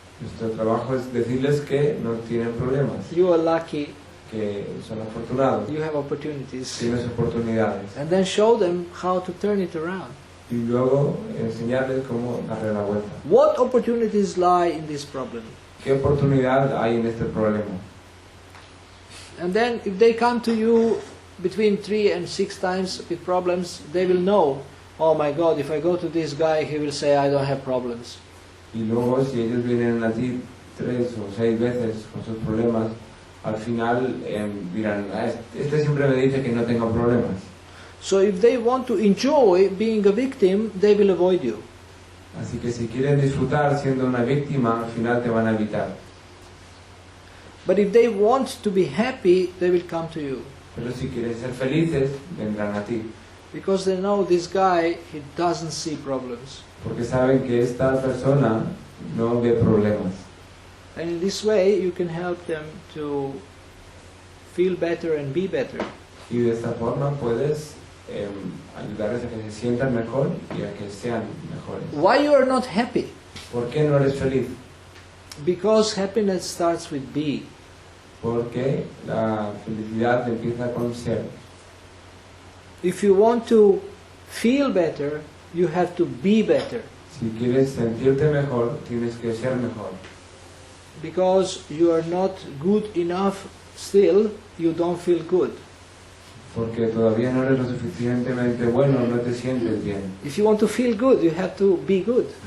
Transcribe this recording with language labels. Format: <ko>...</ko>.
<es>Nuestro trabajo es decirles que no tienen problemas,</es> <en>You are lucky,</en> <es>que son afortunados,</es> <en>you have opportunities.</en> <es>tienes oportunidades.</es> <en>And then show them how to turn it around.</en> <es>Y luego enseñarles cómo darle la vuelta.</es> <en>What opportunities lie in this problem?</en> <es>¿Qué oportunidad hay en este problema?</es> <en>And then if they come to you between 3 and 6 times with problems, they will know, oh my God, if I go to this guy, he will say I don't have problems.</en> <es>Y luego si ellos vienen a ti 3 o 6 veces con sus problemas, al final dirán, este siempre me dice que no tengo problemas.</es> <en>So if they want to enjoy being a victim, they will avoid you.</en> <es>Así que si quieren disfrutar siendo una víctima, al final te van a evitar.</es> <en>But if they want to be happy, they will come to you.</en> <es>Pero si quieren ser felices, vendrán a ti.</es> <en>Because they know this guy, he doesn't see problems.</en> <es>Porque saben que esta persona no ve problemas.</es> <en>And in this way, you can help them to feel better and be better.</en> <es>Y de esta forma puedes ayudarles a que se sientan mejor y a que sean mejores.</es> <en>Why you are not happy?</en> <es>¿Por qué no eres feliz?</es> <en>Because happiness starts with be.</en> <es>Porque la felicidad empieza con ser.</es> <en>If you want to feel better, you have to be better.</en> <es>Si quieres sentirte mejor, tienes que ser mejor.</es> <en>Because you are not good enough still, you don't feel good.</en> <es>Porque todavía no eres lo suficientemente bueno, no te sientes bien.</es> <en>If you want to feel good, you have to be good.</en>